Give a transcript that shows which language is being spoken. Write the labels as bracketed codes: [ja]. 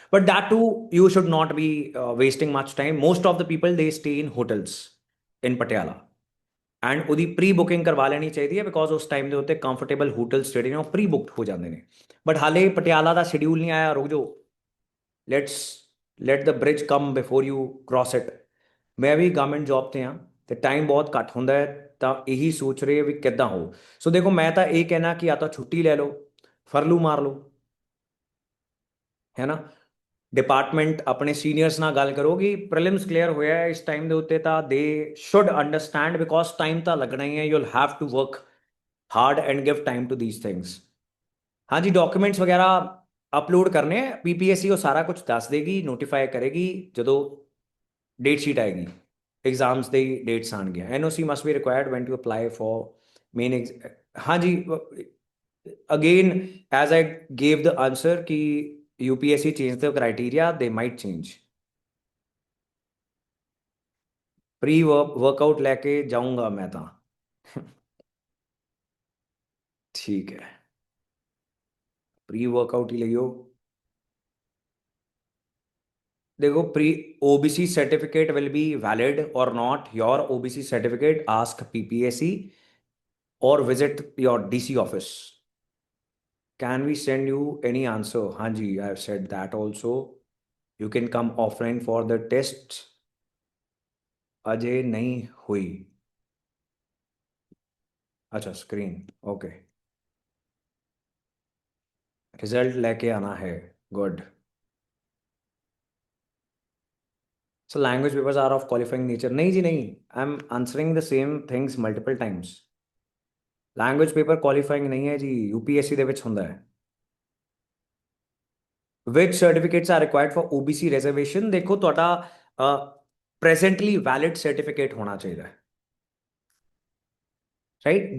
[en] But that too, you should not be wasting much time. Most of the people, they stay in hotels in Patiala. [pa] And ਉਹਦੀ pre booking ਕਰਵਾ ਲੈਣੀ ਚਾਹੀਦੀ ਹੈ, because ਉਸ time ਦੇ ਉੱਤੇ comfortable hotels ਜਿਹੜੇ ਨੇ ਉਹ ਪ੍ਰੀ ਬੁਕਡ ਹੋ ਜਾਂਦੇ ਨੇ। ਬਟ ਹਾਲੇ ਪਟਿਆਲਾ ਦਾ ਸ਼ਡਿਊਲ ਨਹੀਂ ਆਇਆ, ਰੁਕ ਜਾਓ, [en] Let the bridge come before you cross it. [pa] ਮੈਂ ਵੀ ਗਵਰਨਮੈਂਟ ਜੌਬ ਤੇ ਹਾਂ ਤੇ ਟਾਈਮ ਬਹੁਤ ਘੱਟ ਹੁੰਦਾ ਹੈ, ਤਾਂ ਇਹੀ ਸੋਚ ਰਹੇ ਵੀ ਕਿੱਦਾਂ ਹੋ। ਸੋ ਦੇਖੋ, ਮੈਂ ਤਾਂ ਇਹ ਕਹਿਣਾ ਕਿ ਜਾਂ ਤਾਂ ਛੁੱਟੀ ਲੈ ਲਓ, ਫਰਲੂ ਮਾਰ ਲਓ, ਹੈ ਨਾ। ਡਿਪਾਰਟਮੈਂਟ ਆਪਣੇ ਸੀਨੀਅਰਸ ਨਾਲ ਗੱਲ ਕਰੋ ਕਿ ਪ੍ਰੀਲਿਮਸ ਕਲੀਅਰ ਹੋਇਆ ਇਸ ਟਾਈਮ ਦੇ ਉੱਤੇ, ਤਾਂ [en] they should understand, [pa] ਬਿਕੋਜ਼ ਟਾਈਮ ਤਾਂ ਲੱਗਣਾ ਹੀ ਹੈ। [en] You will have to work hard and give time to these things. [pa] ਹਾਂਜੀ, ਡਾਕੂਮੈਂਟਸ ਵਗੈਰਾ ਅਪਲੋਡ ਕਰਨੇ ਹੈ, PPSC ਉਹ ਸਾਰਾ ਕੁਝ ਦੱਸ ਦੇਗੀ, ਨੋਟੀਫਾਈ ਕਰੇਗੀ ਜਦੋਂ ਡੇਟ ਸ਼ੀਟ ਆਏਗੀ, ਐਗਜ਼ਾਮਸ ਦੇ ਡੇਟਸ ਆਣਗੇ। [en] NOC must be required when to apply for main. ਹਾਂਜੀ, again as I gave the answer ਕਿ UPSC change the criteria, they might change. [hi] Pre workout लेके जाऊंगा मैं तो। ठीक है, प्री वर्कआउट ही लियो। [en] देखो, pre OBC certificate will be valid or not. Your OBC certificate, ask PPSC or visit your DC office. Can we send you any answer? Hanji, I have said that also. You can come offline for the tests. [hi] Ajay नहीं हुई। अच्छा, screen okay. Result लेके आना है, good. [en] So language papers are of qualifying nature. [hi] नहीं जी नहीं, [en] I'm answering the same things multiple times. Language paper qualifying [hi] नहीं है जी, [pa] UPSC ਦੇ ਵਿੱਚ ਹੁੰਦਾ ਹੈ। [en] Which certificates are required for OBC reservation? [pa] देखो, ਤੁਹਾਡਾ [en] presently valid certificate [pa] ਹੋਣਾ ਚਾਹੀਦਾ ਹੈ, right?